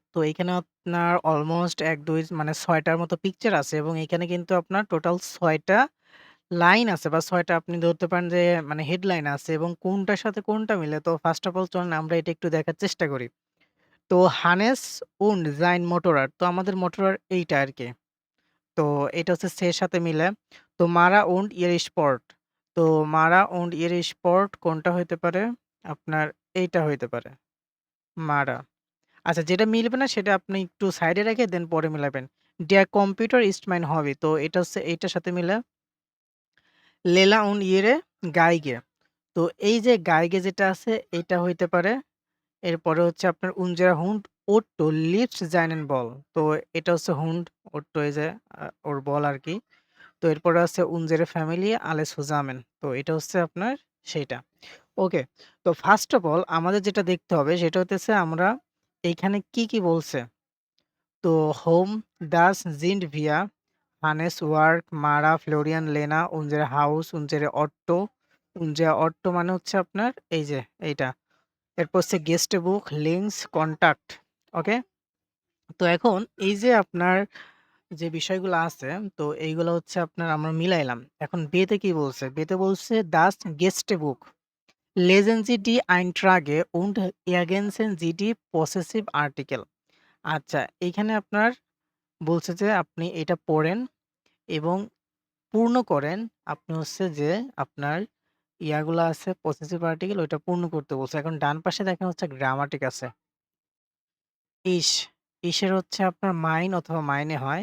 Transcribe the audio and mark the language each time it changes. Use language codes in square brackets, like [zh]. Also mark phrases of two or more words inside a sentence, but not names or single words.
[bn] তো এইখানে আপনার অলমোস্ট ১, ২ মানে ৬ টার মতো পিকচার আছে এবং এখানে কিন্তু আপনার টোটাল ৬ টা লাইন আছে বা ৬ টা আপনি ধরতে পারেন যে মানে হেডলাইন আছে এবং কোনটার সাথে কোনটা মিলে। তো [en] first of all [bn] চলেন আমরা এটা একটু দেখার চেষ্টা করি। [de] তো Hannes und sein Motorrad, [bn] তো আমাদের মোটরয়ার এইটা আরকি। তো এটা হচ্ছে সে এর সাথে মিলে। তো মারা [de] und ihr Sport, [bn] তো মারা [de] und ihr Sport [bn] কোনটা হইতে পারে? আপনার এইটা হইতে পারে। মারা। আচ্ছা, যেটা মিলবে না সেটা আপনি একটু সাইডে রেখে দেন পরে মিলাবেন। [de] Der Computer ist mein Hobby, [bn] তো এটা হচ্ছে এইটার সাথে মিলে। [de] লেলা und ihre Geige, [bn] তো এই যে গাইগে যেটা আছে এইটা হইতে পারে। এরপরে হচ্ছে আপনার [de] unsere Hund Otto liebt seinen Ball, [bn] তো এটা হচ্ছে হুন্ড, ওট্টো এই যে ওর বল আরকি। তো এরপরে আছে [de] unsere Familie alles zusammen, [bn] তো এটা হচ্ছে আপনার সেইটা। ওকে। তো [en] first of all [bn] আমাদের যেটা দেখতে হবে সেটা হইতেছে আমরা এইখানে কি বলছে? তো হোম, [de] das sind wir, Hannes Work, Mara, Florian, Lena, unsere Haus, unsere Otto, unsere Otto [bn] মানে হচ্ছে আপনার এই যে এইটা। এরপর হচ্ছে [en] guest book, links, contact. [bn] ওকে? তো এখন এই যে আপনার যে বিষয়গুলো আছে, তো এইগুলো হচ্ছে আপনার আমরা মিলাইলাম। এখন বে-তে কি বলছে? বে-তে বলছে [de] Das Gästebuch, lesen Sie die Einträge und ergänzen Sie die possessive Artikel। [bn] আচ্ছা, এইখানে আপনার বলছে যে আপনি এটা পড়েন এবং পূর্ণ করেন। আপনি হচ্ছে যে আপনার ইয়াগুলা আছে [en] possessive article [bn] ওইটা পূর্ণ করতে বলছে। এখন ডান পাশে দেখেন হচ্ছে গ্রামাটিক আছে। ইস, ইসের হচ্ছে আপনার মাইন অথবা মাইনে হয়।